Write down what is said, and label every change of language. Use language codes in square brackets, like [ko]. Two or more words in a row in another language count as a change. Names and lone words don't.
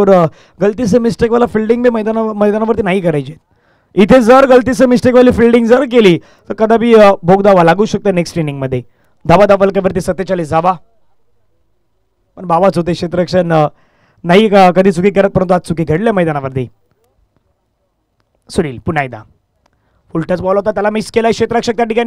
[hi] गलती से मिस्टेक वाला [mr] फिल्डिंग बी मैदानावरती नाही करायची. इथे जर [hi] गलती से मिस्टेक वाली [mr] फिल्डिंग जर केली तर कदापि भोगदावा लागू शकतो [en] next inning [mr] मध्ये. धावा फलकावरती 47 धावा. पण बाबाच होते क्षेत्ररक्षण नाही कधी चुकी करत परंतु आज चुकी घडल्या मैदानावरती. सुनील पुन्हा एकदा [en] full touch ball [mr] होता त्याला मिस केला क्षेत्ररक्षक त्या ठिकाणी.